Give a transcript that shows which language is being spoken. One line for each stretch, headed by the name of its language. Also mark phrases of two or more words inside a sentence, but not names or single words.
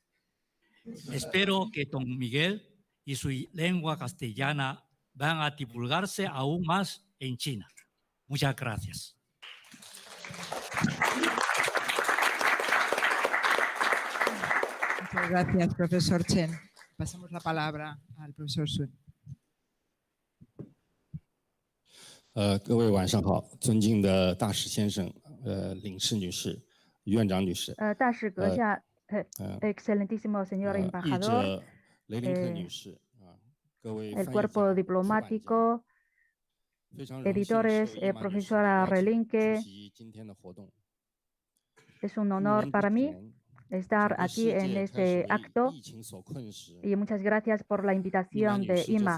Spanish: Espero que Don Miguel y su lengua castellana van a divulgarse aún más en China. Muchas gracias. Muchas gracias, profesor Chen. Pasamos la palabra al profesor Sun.
Chinese: 各位晚上好，尊敬的大使先生、领事女士、院长女士。大使阁下
Spanish: ，excelentísimo señor embajador, el cuerpo diplomático, editores, profesora Relinque. Es un honor para mí estar aquí en este acto y muchas gracias por la invitación de IMA.